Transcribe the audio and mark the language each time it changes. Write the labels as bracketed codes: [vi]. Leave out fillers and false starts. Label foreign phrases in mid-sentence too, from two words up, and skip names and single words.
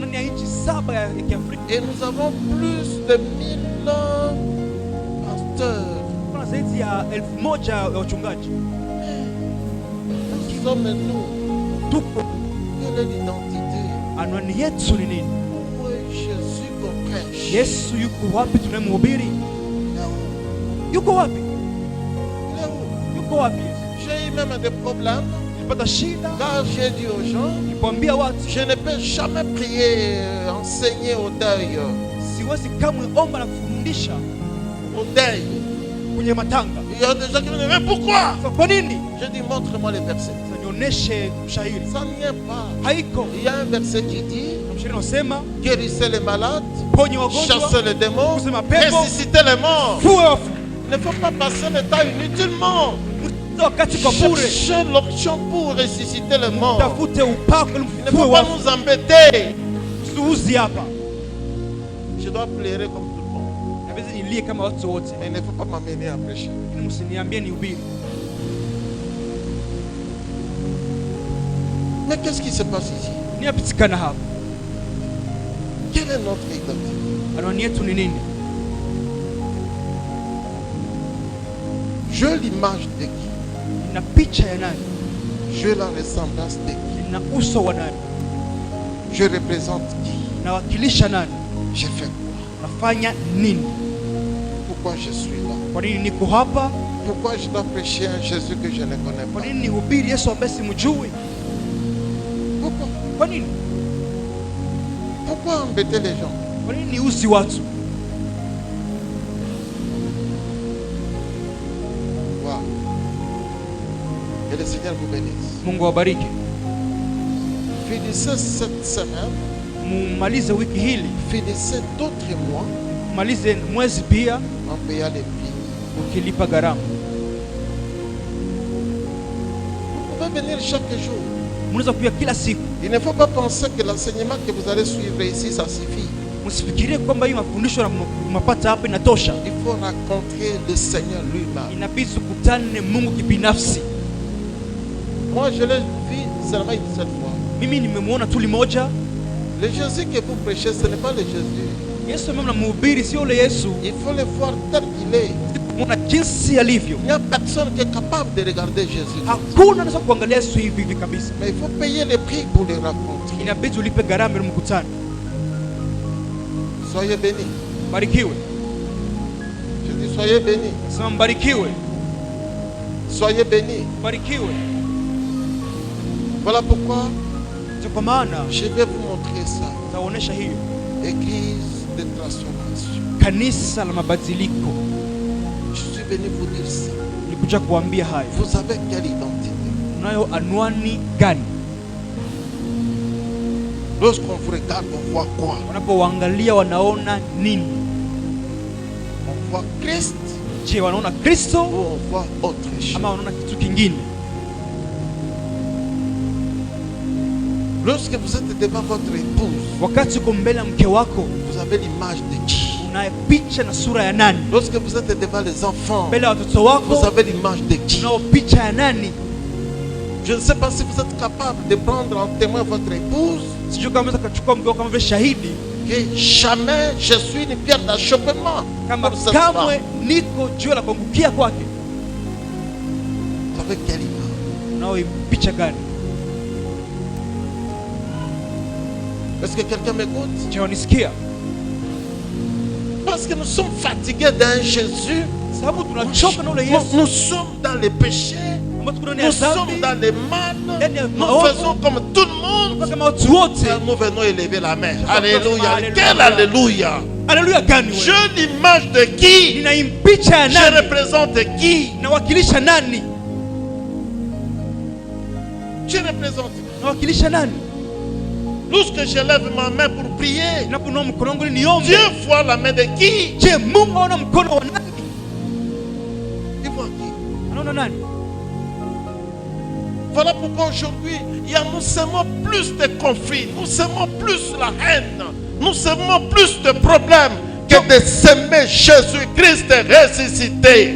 [fr] Et nous avons plus de 1000 pasteurs. Nous sommes nous. Quelle est l'identité? Où est Jésus qu'on prêche? [sw] Yesu yuko wapi tunayemhubiri? Yuko wapi? Yuko wapi? [fr] J'ai eu même des problèmes. [sw] Nilipata shida. [fr] Car j'ai dit aux gens, [sw] nilipoambia watu, [fr] je ne peux jamais prier, enseigner au deuil. [sw] Siwezi kamwe omba na kufundisha [fr] au deuil. [sw] Kwenye matanga. [fr] Il y a des gens qui me disent, mais pourquoi? [sw] Kwa nini? [fr] Je dis, montre-moi les versets. [sw] Nionyeshe mshahiri. [fr] Ça n'y est pas. [sw] Haiko. [fr] Il y a un verset qui dit, guérissez les malades, chassez les démons, ressuscitez les morts. Il ne faut pas passer le temps inutilement. Cherchez l'option pour ressusciter les morts. Il ne faut pas nous embêter. Je dois pleurer comme tout le monde. Mais il ne faut pas m'amener à prêcher. Mais qu'est-ce qui se passe ici? Quelle est notre identité? [sw] Anwani yetu ni nini? [fr] J'ai l'image de qui? [sw] Nina picha ya nani? [fr] J'ai la ressemblance de qui? [sw] Nina uso wa nani? [fr] Je représente qui? [sw] Nawakilisha nani? [fr] J'ai fait quoi? [sw] Nafanya nini? [fr] Pourquoi je suis là? [sw] Kwa nini niko hapa? [fr] Pourquoi je dois prêcher un Jésus que je ne connais [sw] Kwa [fr] pas? [sw] nini nihubiri Yesu ambaye simjui? [fr] Pourquoi? [sw] Kwa nini? [fr] Pourquoi embêter les gens? [sw] Kwa nini niuzi watu? Wow. [fr] Que le Seigneur vous bénisse. [sw] Mungu awabariki. [fr] Finissez cette semaine, [sw] Mumalize wiki hili, [fr] finissez d'autres mois [sw] malize mwezi pia [fr] en payant les prix. [sw] ukilipa gharama. [fr] Vous pouvez venir chaque jour. [sw] Mnaweza kuja kila siku. [fr] Il ne faut pas penser que l'enseignement que vous allez suivre ici, ça suffit. [sw] Msifikirie kwamba hii mafundisho mnapata hapa inatosha. [fr] Il faut rencontrer le Seigneur lui-même. [sw] Inabidi tukutane Mungu kibinafsi. [fr] Moi, je l'ai vu seulement une seule fois. [sw] Mimi nimemuona tu limoja. [fr] Le Jésus que vous prêchez, ce n'est pas le Jésus. [sw] Yesu mimi namhubiri sio ule Yesu. [fr] Il faut le voir tel qu'il est. [sw] Muona jinsi alivyo. [fr] Il n'y a personne qui est capable de regarder Jésus. [sw] Hakuna anaweza kuangalia Yesu hivi hivi kabisa. [fr] Mais il faut payer le prix pour le rencontrer. [sw] Inabidi ulipe gharama ili mkutane. [fr] Soyez bénis. [sw] Barikiwe. [fr] Je dis soyez bénis. [sw] Sema mbarikiwe. [fr] Soyez bénis. [sw] Barikiwe. [fr] Voilà pourquoi [sw] Kwa maana [fr] je vais vous montrer ça. [sw] taonesha hiyo [fr] Église de transformation. [sw] kanisa la mabadiliko. [fr] Je suis venu vous dire ça. [sw] Nilikuja kuambia hayo. [fr] Vous avez quelle identité? [sw] Unayo anwani gani? [fr] Lorsqu'on vous regarde, on voit quoi? [sw] Wanapoangalia wanaona nini? [fr] On voit Christ [sw] Je, wanaona Kristo [fr] ou on voit autre chose? [sw] ama wanaona kitu kingine? [fr] Lorsque vous êtes devant votre épouse, [sw] Wakati uko mbele ya mke wako, [fr] vous avez l'image de qui? [sw] una picha na sura ya nani? [fr] Lorsque vous êtes devant les enfants, [sw] Mbele ya watoto [fr] vous [sw] wako, [fr] avez l'image de qui? [sw] unao picha ya nani? [fr] Je ne sais pas si vous êtes capable de prendre en témoin votre épouse, [sw] Sijui kama unaweza kuchukua mke wako kama vile shahidi, [fr] que jamais je suis une pierre d'achoppement [sw] kama [fr] pour cette femme. [sw] kamwe niko jiwe la kuangukia kwake. [fr] Vous avez quelle image? [sw] Unao picha gani? [fr] Est-ce que quelqu'un m'écoute? [sw] Je, wanisikia? [fr] Parce que nous sommes fatigués d'un Jésus. [sw] Sababu tunachoka na ule Yesu [fr] Nous sommes dans les péchés. [sw] ambao tuko ndani [fr] Nous [sw] ya [fr] sommes [sw] dhambi, [fr] dans les mal. [sw] ndani ya [fr] Nous [sw] maovu, [fr] faisons comme tout le monde. [sw] kama watu wote. [fr] Nous venons élever la main. Alléluia. Alléluia. Quel alléluia. [sw] Haleluya gani wewe? [fr] J'ai l'image de qui? [sw] Nina picha ya [fr] Je [sw] nani? [fr] représente qui? [sw] Nawakilisha nani? [fr] Je représente. [sw] Nawakilisha nani? [fr] Lorsque je lève ma main pour prier, [sw] Ninapoinua mkono wangu ili niombe, [fr] Dieu voit la main de qui? [sw] je, Mungu anaona mkono wa nani? [fr] Il voit qui? [sw] Anaona nani? [fr] Voilà pourquoi aujourd'hui, nous semons plus de conflits, nous semons plus la haine, nous semons plus de problèmes que de s'aimer Jésus-Christ ressuscité.